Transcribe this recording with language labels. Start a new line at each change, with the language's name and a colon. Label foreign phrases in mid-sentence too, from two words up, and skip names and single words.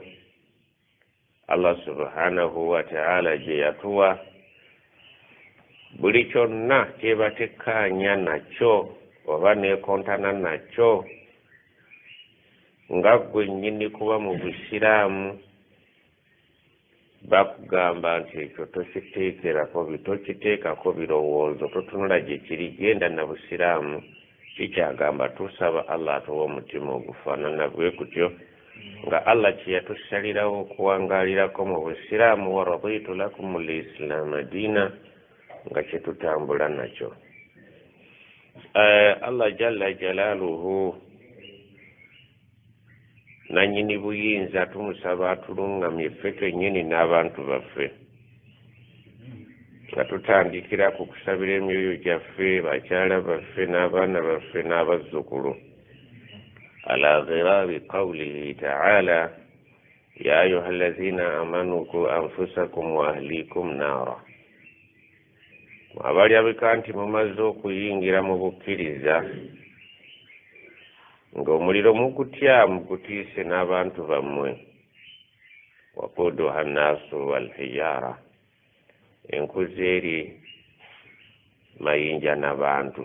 Ganda: Allah
Arabic: سبحانه وتعالى
Ganda: gye yatuwa buli kyonna kyeba tekkaanya nakyo oba nekontana nakyo nga gwe nnyini kuba mu busiraamu, bakugamba nti ekyo tokiteekako birowoozo, totunula gye kiri, genda na busiraamu. Kikyagamba tusaba Allah atuwa omutima ogufaanana bwe kutyo nga Allah kye yatusalirawo okuwangaalirako mu busiraamu,
Arabic: ورضيت لكم الإسلام دينا,
Ganda: nga kye tutambula nakyo. Allah
Arabic: جل جلاله
Ganda: nannyini buyinza tumusaba atulungamye ffe twennyini n'abantu baffe, nga tutandikira ku kusabira emyoyo gyaffe, bakyala baffe n'abaana baffe n'abazzukulu,
Arabic: على غرار قوله تعالى يا أيها الذين آمنوا قوا أنفسكم وأهليكم نارا.
Ganda: Abalyabika nti mumaze okuyingira mu bukkiriza ng'omuliro mugutya mugutiise n'abantu bammwe.
Arabic: وقودها الناس والحجارة,
Ganda: enkuzi eri mayinja n'abantu.